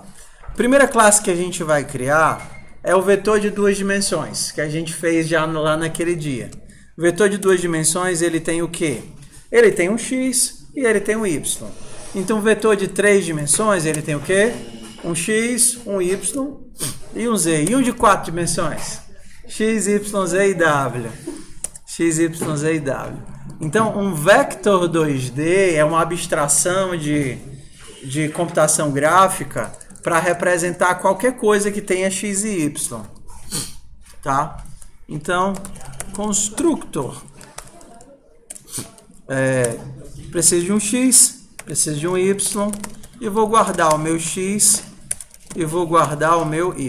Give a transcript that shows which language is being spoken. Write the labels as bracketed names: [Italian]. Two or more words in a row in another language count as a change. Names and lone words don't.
[Portuguese] Primeira classe que a gente vai criar é o vetor de 2 dimensões, que a gente fez já lá naquele dia. O vetor de 2 dimensões, ele tem o quê? Ele tem um x e ele tem um y. Então o vetor de 3 dimensões, ele tem o quê? Um x, um y e um z. E um de 4 dimensões? X, y, z e w. X, y, z e w. Então um vector 2D é uma abstração de computação gráfica para representar qualquer coisa que tenha x e y, tá? Então, constructor preciso de um x, preciso de um y, e vou guardar o meu x e vou guardar o meu y.